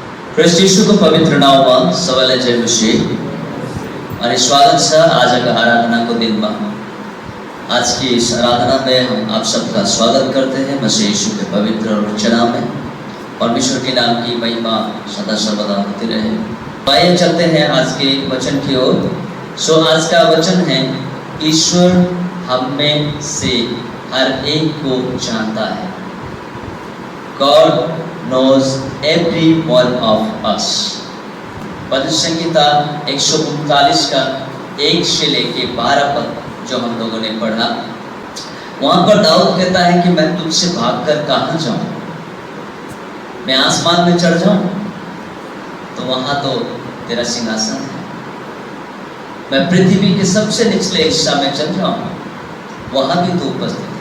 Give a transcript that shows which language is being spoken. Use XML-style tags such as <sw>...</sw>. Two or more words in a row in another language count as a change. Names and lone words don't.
<ne>ख्रिस्ट यीशुको पवित्र नाउँमा सबैलाई जय मसीह अनि स्वागत छ आजको आराधनाको दिनमा।</ne> <hi>आज की इस आराधना में हम आप सबका स्वागत करते हैं मसीह यीशु के पवित्र और उच्च नाम में। परमेश्वर के नाम की महिमा सदा सर्वदा होती रहे। आइए चलते हैं आज के वचन की ओर। आज का वचन है, ईश्वर हम में से हर एक को जानता है।</hi> <en>God knows every one of us।</en> <hi>भजन संहिता 139 का 1 से लेके 12 पद जो हम लोगों ने पढ़ा, वहां पर दाऊद कहता है कि मैं तुझसे भागकर कहाँ जाऊं, मैं आसमान में चढ़ जाऊं तो वहां तो तेरा सिंहासन है, मैं पृथ्वी के सबसे निचले हिस्सा में चल जाऊं वहां भी तू उपस्थित है।</hi>